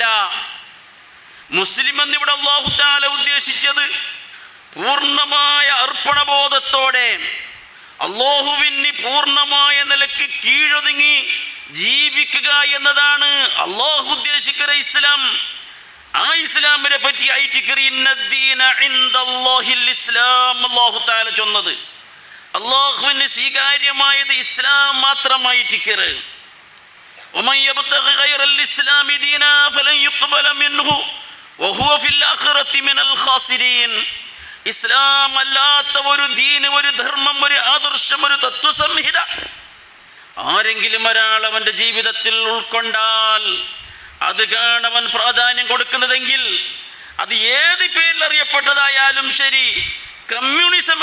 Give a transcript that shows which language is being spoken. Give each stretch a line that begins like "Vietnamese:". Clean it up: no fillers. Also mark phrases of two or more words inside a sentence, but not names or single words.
Malayalam: മുസ്ലിം എന്നിവിടെ
Arabic: الله تعالى
Malayalam: ഉദ്ദേശിച്ചത് പൂർണ്ണമായ അർപ്പണബോധത്തോടെ അല്ലാഹുവിന് പൂർണ്ണമായ നിലയ്ക്ക് കീഴൊതുങ്ങി ജീവിക്കുക എന്നതാണ് അല്ലാഹു ഉദ്ദേശിക്കുന്ന ഇസ്ലാം. ആ ഇസ്ലാമിനെ പറ്റി
Arabic: الله تعالى
Malayalam: ചൊന്നത്, അല്ലാഹുവിന് സ്വീകാര്യമായത് ഇസ്ലാം മാത്രമായിട്ടിക്കറ്.
Arabic: ومن يبتغي غير الإسلام دينا فلن يقبل منه وهو في الآخرة من الخاسرين.
Malayalam: ഇസ്ലാം അല്ലാത്ത ഒരു ദീന്, ഒരു ധർമ്മം, ഒരു ആദർശം, ഒരു തത്വസംഹിത ആരെങ്കിലും ഒരാൾ അവൻ്റെ ജീവിതത്തിൽ ഉൾക്കൊണ്ടാൽ അത് കാണവൻ പ്രാധാന്യം കൊടുക്കുന്നതെങ്കിൽ അത് ഏത് പേരിൽ അറിയപ്പെട്ടതായാലും ശരി, കമ്മ്യൂണിസം